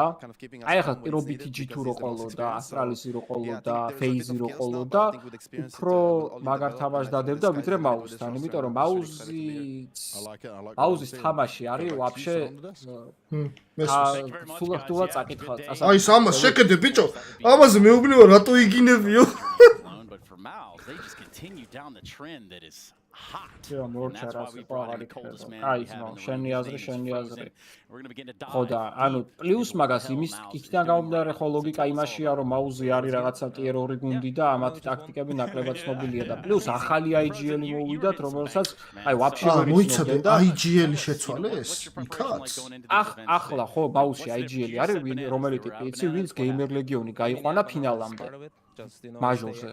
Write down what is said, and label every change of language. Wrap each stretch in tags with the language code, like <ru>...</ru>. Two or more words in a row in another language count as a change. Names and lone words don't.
<ka>აი ხა პირობითი G2 რო ყოლოდა, ასტრალისი რო ყოლოდა, ფეიზი რო ყოლოდა, უფრო მაგარ თამაშს დადებდა ვიდრე მაუზთან, იმიტომ რომ მაუზის თამაში არის ვაფშე სულახტულა წაკითხვა. აი სამას შეკედე ბიჭო. ამაზე მეუბნევა რატო იგინებიო?</ka> <en>MOUZ, they just continue down the trend that is hot. Yeah, more that's why we brought in the coldest man we have in the</en> <ka>შენი აზრი.</ka> <en>We're going to begin to dive.</en> <ka>ხო და ანუ პლუს მაგას იმის იქიდან გამომდინარე ხო ლოგიკა იმაშია რომ მაუზი არის რაღაცა tier 2 გუნდი და ამათი ტაქტიკები ნაკლებად ცნობილია და პლუს ახალი IGL-ი მოვიდათ რომელსაც აი ვაფშე ვერ მოიცადე IGL-ი შეცვალეს იქაც ახლა ხო მაუზში IGL-ი არის რომელი ტიპი იცი ვინც გეიმერ ლეგიონი გაიყვანა ფინალამდე მაჟორზე.</ka>